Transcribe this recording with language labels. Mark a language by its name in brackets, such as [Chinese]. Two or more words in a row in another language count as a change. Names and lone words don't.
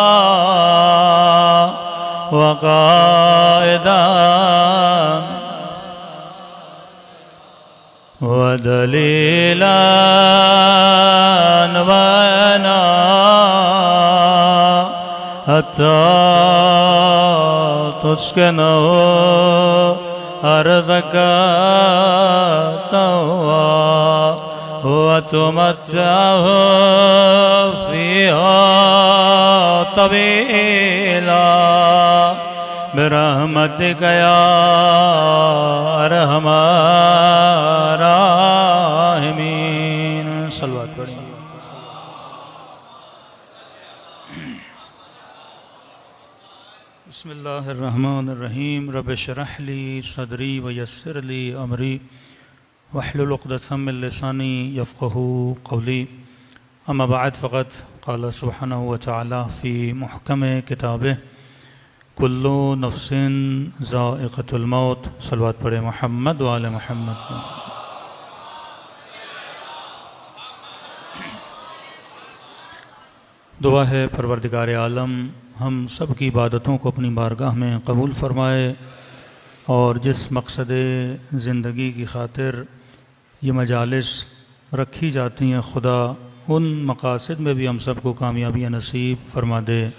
[Arabic] وقائدا ودليلا ونا حتى تسكنه أرضك طوعا وتمتعه فيها طويلا برحمتك يا أرحم الراحمين. صلى الله عليه وسلم. بسم الله الرحمن الرحيم. رب اشرح لي صدري ويسر لي أمري واحلل عقدة من لساني يفقهوا قولي. أما بعد فقد قال سبحانه وتعالى في محكم كتابه كل نفس ذائقة الموت. [Urdu] صلی اللہ پڑھے محمد و آل محمد. دعا ہے پروردگار عالم ہم سب کی عبادتوں کو اپنی بارگاہ میں قبول فرمائے اور جس مقصد زندگی کی خاطر یہ مجالس رکھی جاتی ہیں خدا ان مقاصد میں بھی ہم سب کو کامیابیاں نصیب فرما دے.